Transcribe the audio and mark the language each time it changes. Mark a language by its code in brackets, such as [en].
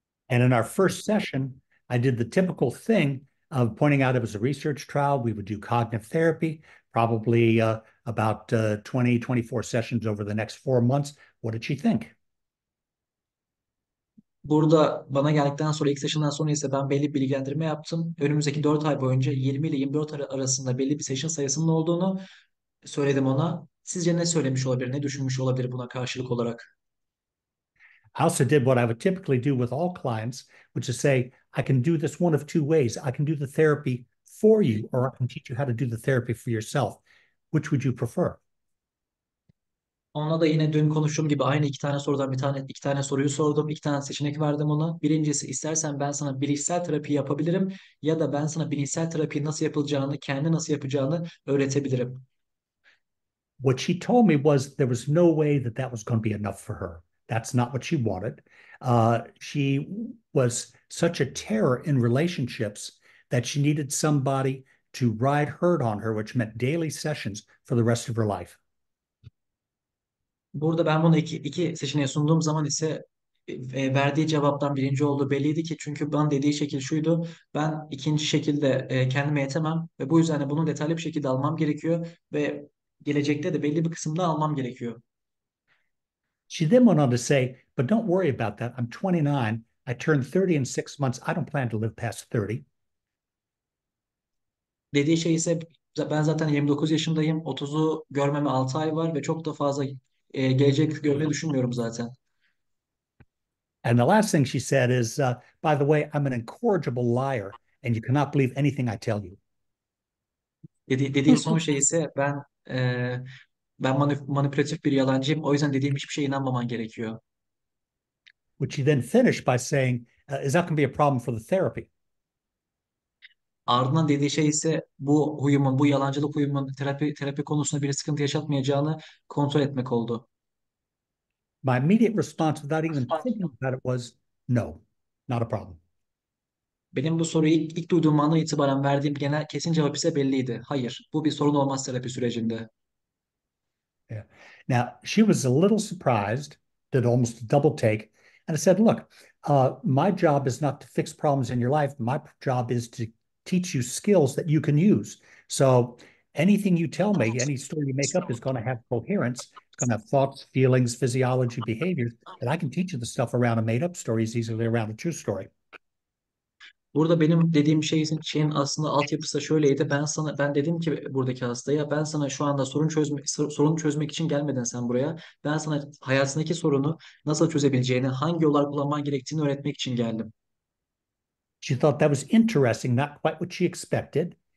[en] And in our first session, I did the typical thing of pointing out it was a research trial. We would do cognitive therapy, probably about 20, 24 sessions over the next 4 months. What did she think? [tr] Burada bana geldikten sonra ilk session'dan sonra ise ben belli bir bilgilendirme yaptım. Önümüzdeki 4 ay boyunca 20 ile 24 arasında belli bir session sayısının olduğunu söyledim ona. Sizce ne söylemiş olabilir, ne düşünmüş olabilir buna karşılık olarak? [en] I also did what I would typically do with all clients, which is say, I can do this one of two ways. I can do the therapy for you, or I can teach you how to do the therapy for yourself. Which would you prefer? [tr] Ona da yine dün konuştuğum gibi aynı iki tane sorudan iki tane soruyu sordum. İki tane seçenek verdim ona. Birincisi istersen ben sana bilişsel terapi yapabilirim ya da ben sana bilişsel terapi nasıl yapılacağını, kendi nasıl yapacağını öğretebilirim. [en] What she told me was there was no way that that was going to be enough for her. That's not what she wanted. She was such a terror in relationships that she needed somebody to ride herd on her, which meant daily sessions for the rest of her life. [tr] Burada ben bunu iki seçeneğe sunduğum zaman ise verdiği cevaptan birinci olduğu belliydi ki çünkü ben dediği şekil şuydu. Ben ikinci şekilde kendime yetemem ve bu yüzden de bunu detaylı bir şekilde almam gerekiyor ve gelecekte de belli bir kısımda almam gerekiyor. [en] She then went on to say, but don't worry about that. I'm 29. I turned 30 in 6 months. I don't plan to live past 30. [tr] Dediği şey ise ben zaten 29 yaşındayım. 30'u görmeme 6 ay var ve çok da fazla gelecek görmeyi düşünmüyorum zaten. [en] And the last thing she said is, by the way, I'm an incorrigible liar, and you cannot believe anything I tell you. [tr] Dediği son şey ise ben manipülatif bir yalancıyım. O yüzden dediğim hiçbir şeye inanmaman gerekiyor. [en] Which she then finished by saying, is that going to be a problem for the therapy? [tr] Ardından dediği şey ise bu yalancılık huyumun terapi konusunda bir sıkıntı yaşatmayacağını kontrol etmek oldu. [en] My immediate response without even thinking about it was, no, not a problem. [tr] Benim bu soruyu ilk duyduğum andan itibaren verdiğim genel kesin cevap ise belliydi. Hayır, bu bir sorun olmaz terapi sürecinde. [en] Yeah. Now, she was a little surprised, did almost a double take, and I said, look, my job is not to fix problems in your life. My job is to teach you skills that you can use. So anything you tell me, any story you make up is going to have coherence. It's going to have thoughts, feelings, physiology, behaviors, and I can teach you the stuff around a made-up story as easily around a true story. [tr] Burada benim dediğim şeyin aslında altyapısı da şöyleydi. Ben dedim ki buradaki hastaya, ben sana şu anda sorunu çözmek için gelmedin sen buraya. Ben sana hayatındaki sorunu nasıl çözebileceğini, hangi yollar kullanman gerektiğini öğretmek için geldim. [en] She thought that was interesting, not quite what she expected.